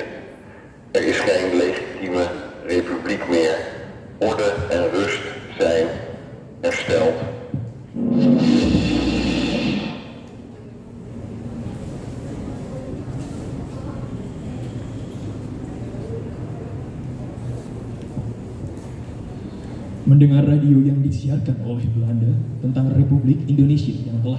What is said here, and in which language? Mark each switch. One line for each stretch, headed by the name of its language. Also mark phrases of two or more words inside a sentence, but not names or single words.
Dutch: Er is geen legitieme republiek meer. Orde en rust zijn hersteld.
Indonesian: Mendengar radio yang disiarkan oleh Belanda tentang Republik Indonesia yang telah